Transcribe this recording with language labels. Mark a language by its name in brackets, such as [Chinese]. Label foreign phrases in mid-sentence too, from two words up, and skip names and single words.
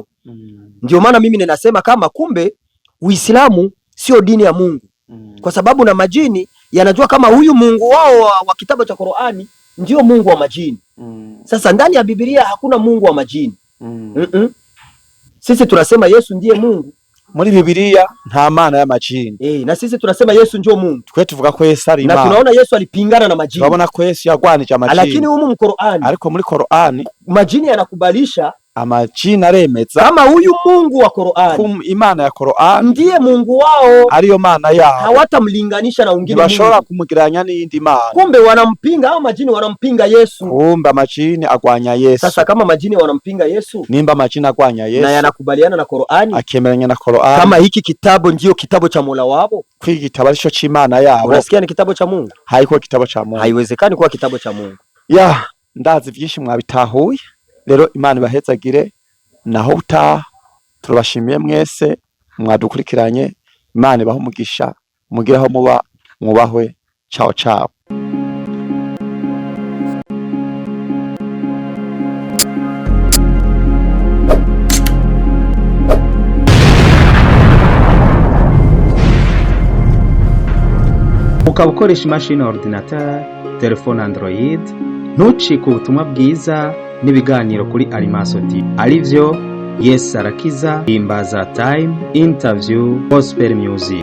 [Swahili] Ndio maana mimi ninasema kama kumbe Uislamu sio dini ya Mungu. Kwa sababu na majini yanajua kama huyu Mungu wao wa kitabu cha Qur'ani ndio Mungu wa majini. Sasa ndani ya Biblia hakuna Mungu wa majini. Sisi tunasema Yesu ndiye Mungu. [Rundi] Muri Biblia nta mana ya majini. [Swahili] Na sisi tunasema Yesu ndio Mungu. [Rundi] Twe tuvuga ko Yesu ari Imana. [Swahili] Na tunaona Yesu alipingana na majini. [Rundi] Tunabona ko Yesu yagwanije amajini. [Swahili] Lakini humu mu Qur'ani, [Rundi] ariko muri Qur'ani [Swahili] majini yanakubalisha [Rundi] amajini aremeza [Swahili] kama huyu Mungu wa Qur'ani, [Rundi] Imana ya Qur'ani [Swahili] ndiye Mungu wao, [Rundi] ariyo mana yao. [Swahili] Hawatamlinganisha na wengine Mungu. [Rundi] Bashobora kumugiranya n'indi mana. [Swahili] Kumbe wanampinga, au majini wanampinga Yesu. [Rundi] Kumbe majini agwanya Yesu. [Swahili] Sasa kama majini wanampinga Yesu, [Rundi] nimba majini agwanya Yesu [Swahili] na yanakubaliana na Qur'ani, [Rundi] akemeranya na Qur'ani, [Swahili] kama hiki kitabu ndio kitabu cha Mola wao, [Rundi] kwiki kitabu alicho ch'Imana yao, [Swahili] unasikia ni kitabu cha Mungu? Haiko kitabu cha Mungu. Haiwezekani kuwa kitabu cha Mungu. [Rundi] Ndazi vyinshi mwabitahuye. Rero Imana ibahezagire. Naho utaha turabashimiye mwese mwadukurikiranye. Imana ibaho umugisha, mugiraho muba mwubahwe. [Italian] Ciao ciao. [Rundi] Ukaba ukoresha imashini ordinateur, telefone Android, ntucike ubutumwa bwiza n'ibiganiro kuri Arimaso TV, arivyo Yesu Arakiza, Himbaza Time, Interview, Gospel Music.